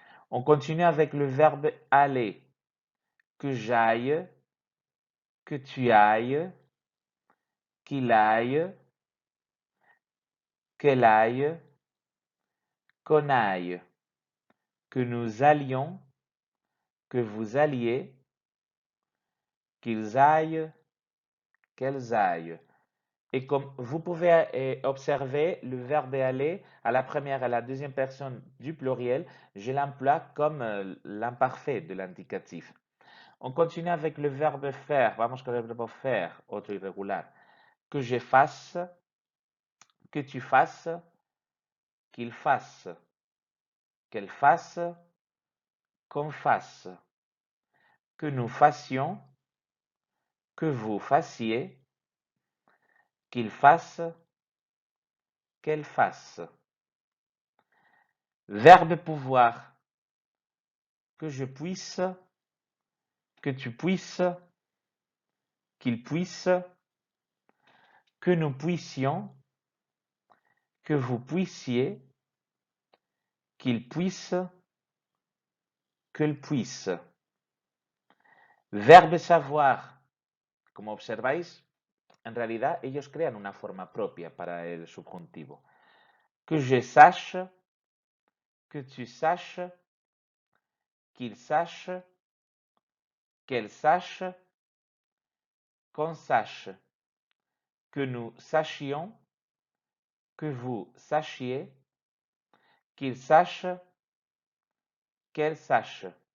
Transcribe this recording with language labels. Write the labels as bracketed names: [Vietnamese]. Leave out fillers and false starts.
[French] On continue avec le verbe aller. Que j'aille, que tu ailles, qu'il aille, qu'elle aille, qu'on aille, que nous allions, que vous alliez, qu'ils aillent, qu'elles aillent. Et comme vous pouvez observer, le verbe aller à la première et à la deuxième personne du pluriel, je l'emploie comme l'imparfait de l'indicatif. On continue avec le verbe faire. [Spanish] Vamos con el verbo faire, otro irregular. [French] Que je fasse, que tu fasses, qu'il fasse, qu'elle fasse, qu'on fasse, que nous fassions, que vous fassiez, qu'il fasse, qu'elle fasse. Verbe pouvoir. Que je puisse, que tu puisses, qu'il puisse, que nous puissions, que vous puissiez, qu'il puisse, qu'elle puisse. Verbe savoir. [Spanish] Como observáis, en realidad ellos crean una forma propia para el subjuntivo. [French] Que je sache, que tu saches, qu'il sache, qu'elle sache, qu'on sache, que nous sachions, que vous sachiez, qu'il sache, qu'elle sache.